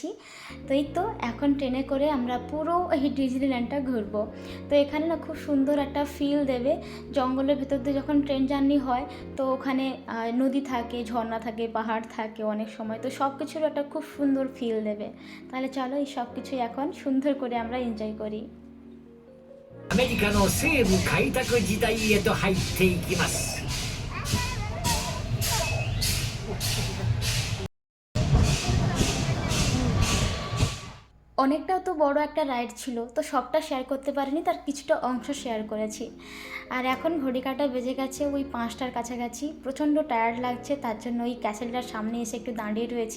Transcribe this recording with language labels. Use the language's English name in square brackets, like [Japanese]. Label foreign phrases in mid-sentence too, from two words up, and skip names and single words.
[Bangla] তো এই তো এখন ট্রেনে করে আমরা পুরো এই ডিজনিল্যান্ডটা ঘুরবো। তো এখানে না খুব সুন্দর একটা ফিল দেবে, জঙ্গলের ভেতর দিয়ে যখন ট্রেন জার্নি হয় তো ওখানে নদী থাকে, ঝর্ণা থাকে, পাহাড় থাকে অনেক সময়, তো সব কিছুর একটা খুব সুন্দর ফিল দেবে। তাহলে চলো এই সব কিছুই এখন সুন্দর করে আমরা এনজয় করি। [Japanese] アメリカの西部開拓時代へと入っていきます。 [Bangla] অনেকটাও তো বড় একটা রাইড ছিল, তো সবটা শেয়ার করতে পারিনি, তার কিছুটা অংশ শেয়ার করেছি। আর এখন ঘড়ি কাঁটা বেজে গেছে ওই 5টার কাছাকাছি, প্রচণ্ড টায়ার্ড লাগছে, তার জন্য ওই ক্যাসেলটার সামনে এসে একটু দাঁড়িয়ে রয়েছি।